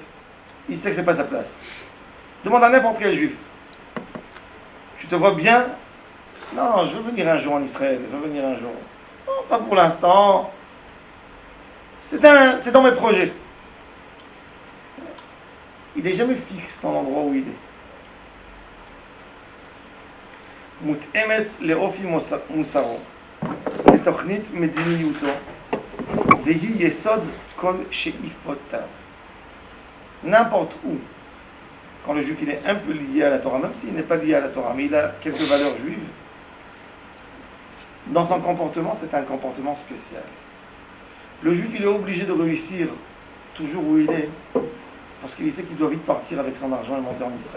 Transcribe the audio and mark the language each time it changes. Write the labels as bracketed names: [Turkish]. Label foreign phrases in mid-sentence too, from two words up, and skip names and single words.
[French] Il sait que c'est pas sa place. Demande à n'importe quel juif. Tu te vois bien? Non, je veux venir un jour en Israël. Je veux venir un jour. Non, pas pour l'instant. C'est dans mes projets. Il n'est jamais fixe dans l'endroit où il est. [Hebrew] מותאמת לאופי מוסרו, לתוכנית מדיניותו, והיא יסוד כל שאיפותיו. [French] N'importe où, quand le juif il est un peu lié à la Torah, même s'il n'est pas lié à la Torah, mais il a quelques valeurs juives, dans son comportement, c'est un comportement spécial. Le juif il est obligé de réussir toujours où il est, parce qu'il sait qu'il doit vite partir avec son argent et monter en Israël.